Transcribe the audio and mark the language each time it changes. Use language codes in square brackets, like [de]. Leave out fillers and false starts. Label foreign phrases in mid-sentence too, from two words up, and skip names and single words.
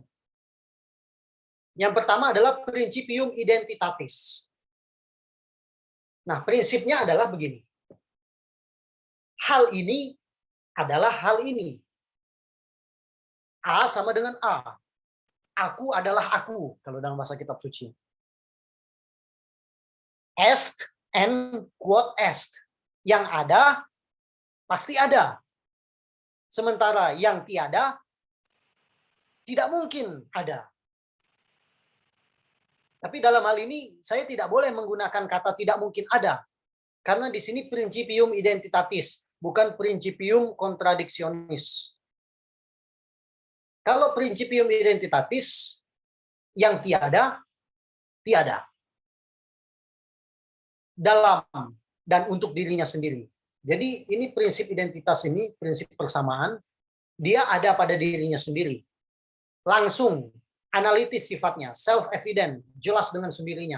[id] Yang pertama adalah [la] principium identitatis. [id] Nah, prinsipnya adalah begini. Hal ini adalah hal ini. A sama dengan A. Aku adalah aku, kalau dalam bahasa kitab suci. [la] Est and quod est. [id] Yang ada, pasti ada. Sementara yang tiada, tidak mungkin ada. Tapi dalam hal ini, saya tidak boleh menggunakan kata tidak mungkin ada. Karena di sini [la] principium identitatis, [id] bukan [la] principium contradictionis. [id] Kalau [la] principium identitatis, [id] yang tiada, tiada. Dalam dan untuk dirinya sendiri. Jadi ini prinsip identitas ini, prinsip persamaan, dia ada pada dirinya sendiri. Langsung, analitis sifatnya, self-evident, jelas dengan sendirinya.